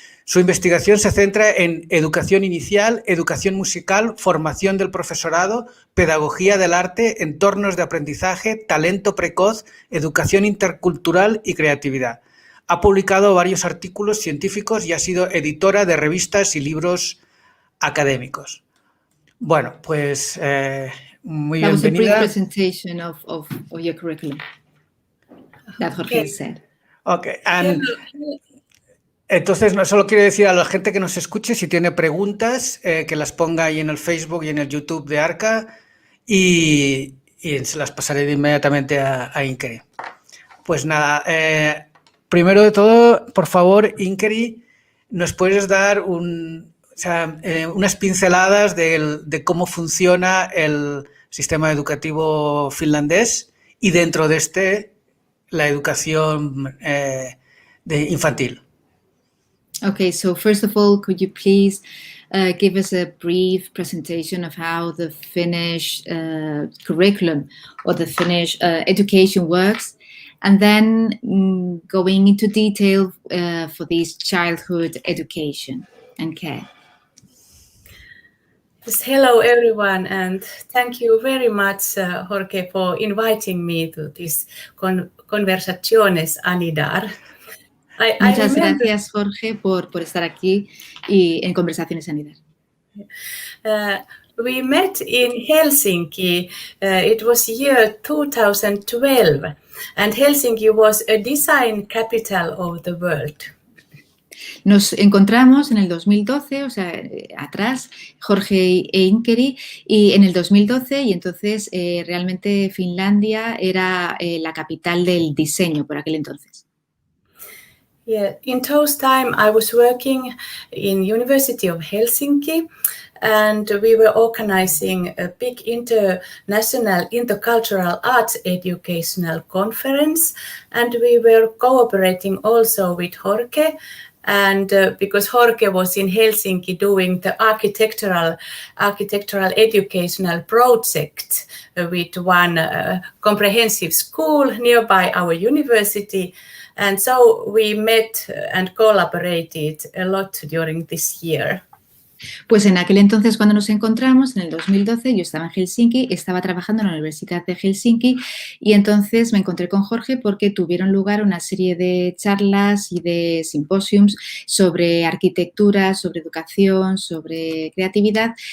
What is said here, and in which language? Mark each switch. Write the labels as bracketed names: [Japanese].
[Spanish] Su investigación se centra en educación inicial, educación musical, formación del profesorado, pedagogía del arte, entornos de aprendizaje, talento precoz, educación intercultural y creatividad. Ha publicado varios artículos científicos y ha sido editora de revistas y libros académicos. Bueno, pues muy bienvenida. [English] That was a brief presentation of your curriculum that Jorge said. [Spanish] Okay, and entonces no solo quiero decir a la gente que nos escuche, si tiene preguntas, que las ponga ahí en el Facebook y en el YouTube de Arca y se las pasaré inmediatamente a Inkeri. Pues nada, primero de todo, por favor, Inkeri, ¿nos puedes dar unas pinceladas de cómo funciona el sistema educativo finlandés y dentro de la educación infantil? [English] Okay, so first of all, could you please give us a brief presentation of how the Finnish curriculum or the Finnish education works, and then going into detail for this childhood education and care. Yes, hello, everyone, and thank you very much, Jorge, for inviting me to this Conversaciones ANIDAR. [Spanish] Muchas gracias, Jorge, por estar aquí y en Conversaciones ANIDAR. [English] We met in Helsinki. It was year 2012, and Helsinki was a design capital of the world. [Spanish] Nos encontramos en el 2012, o sea, atrás, Jorge e Inkeri, y en el 2012, y entonces realmente Finlandia era la capital del diseño por aquel entonces. [English] Yeah, in those time I was working in University of Helsinki, and we were organizing a big international intercultural arts educational conference, and we were cooperating also with Jorge. And because Jorge was in Helsinki doing the architectural educational project with one comprehensive school nearby our university. And so we met and collaborated a lot during this year. [Spanish] Pues en aquel entonces, cuando nos encontramos, en el 2012, yo estaba en Helsinki, estaba trabajando en la Universidad de Helsinki y entonces me encontré con Jorge porque tuvieron lugar una serie de charlas y de simposiums sobre arquitectura, sobre educación, sobre creatividad.